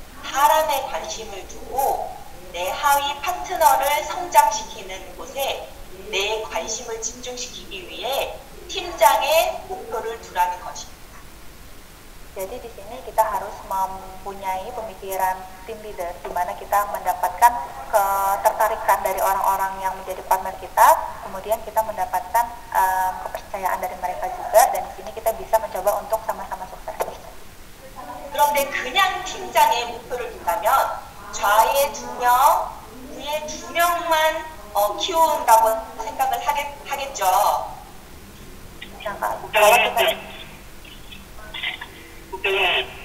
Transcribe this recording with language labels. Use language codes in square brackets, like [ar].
[ko] 사람에 관심을 두고 내 하위 파트너를 성장시키는 곳에 내 관심을 집중시키기 위해 팀장의 목표를 두라는 것입니다. [id] Jadi di sini kita harus mempunyai pemikiran tim leader, di mana kita mendapatkan ketertarikan dari orang-orang yang menjadi partner kita, kemudian kita mendapatkan kepercayaan dari mereka juga, dan di sini kita bisa mencoba untuk sama-sama sukses. [ko] 그런데 그냥 팀장의 목표를 둔다면 좌에 2명, 위에 2명만 키운다고 생각을 하겠죠. [id] Nah, kalau kita [ko] 국장님,